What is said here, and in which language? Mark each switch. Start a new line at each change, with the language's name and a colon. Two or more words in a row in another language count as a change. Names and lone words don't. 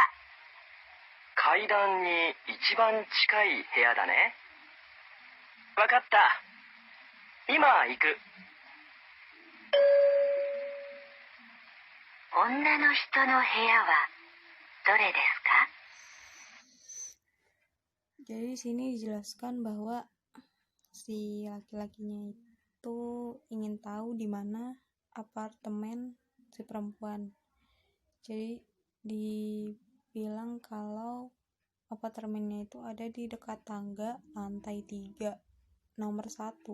Japanese: 階段に一番近い部屋だね。わかった。今行く。女の人の部屋はどれですか？
Indonesian: Jadi di sini dijelaskan bahwa si laki-lakinya itu ingin tahu di mana apartemen si perempuan. Jadi dibilang kalau apartemennya itu ada di dekat tangga lantai 3 nomor 1.